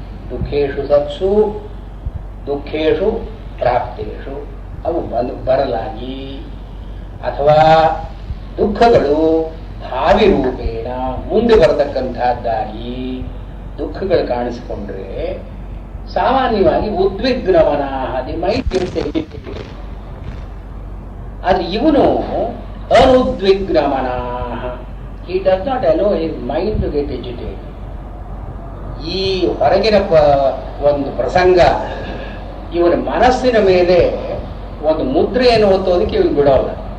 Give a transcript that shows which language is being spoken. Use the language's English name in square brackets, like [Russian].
[Sanskrit] ದುಃಖೇಶು ಸತ್ಸು, ದುಃಖೇಶು ಪ್ರಾಪ್ತೇಶು, [Kannada] ಅವು ಬರಲಾಗಿ, ಅಥವಾ ದುಃಖಗಳು ಭಾವಿ ರೂಪೇಣ ಮುಂದೆ ಬರತಕ್ಕಂಥದ್ದಾಗಿ ದುಃಖಗಳು ಕಾಣಿಸಿಕೊಂಡ್ರೆ ಸಾಮಾನ್ಯವಾಗಿ ಉದ್ವಿಗ್ನವನ ದಿ ಮೈಂಡ್ ಇರುತ್ತೆ. ಆದ್ರೆ ಇವನು ಅನುದ್ವಿಗ್ನಮನ. [English] He does not allow his mind to get agitated. [Kannada] ಈ ಹೊರಗಿನ ಒಂದು ಪ್ರಸಂಗ ಇವನ ಮನಸ್ಸಿನ ಮೇಲೆ ಒಂದು ಮುದ್ರೆಯನ್ನು ಒತ್ತೋದಕ್ಕೆ ಇವನು ಬಿಡೋಲ್ಲ.